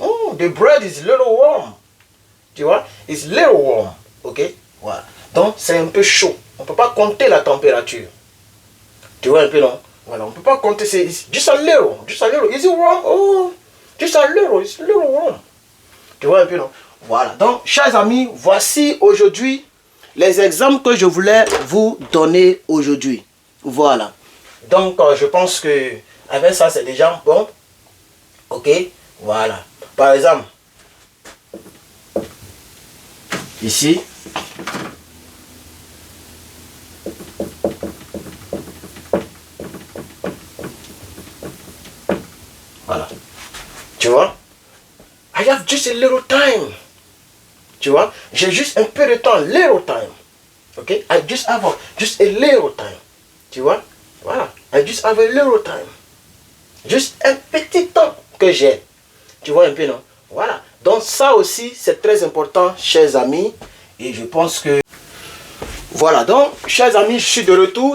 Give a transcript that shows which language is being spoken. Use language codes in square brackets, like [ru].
[en] Oh, the bread is little warm. [fr] Tu vois? [en] It's little warm. [fr] OK? Voilà. Donc, c'est un peu chaud. On ne peut pas compter la température. Tu vois un peu, non? Voilà, on ne peut pas compter. [en] C'est just a little. Just a little. Is it warm? Oh, just a little. It's a little warm. [fr] Tu vois un peu, non? Voilà. Donc, chers amis, voici aujourd'hui les exemples que je voulais vous donner aujourd'hui. Voilà. Donc, je pense que avec ça, c'est déjà bon. OK? Voilà. Par exemple, ici, voilà. Tu vois? [en] I have just a little time. [fr] Tu vois? J'ai juste un peu de temps. [en] Little time. OK? I just have just a little time. [fr] Tu vois? Voilà. [en] I just have a little time. [fr] Juste un petit temps que j'ai. Tu vois un peu, non? Voilà. Donc ça aussi, c'est très important, chers amis. Et je pense que... Voilà. Donc, chers amis, je suis de retour.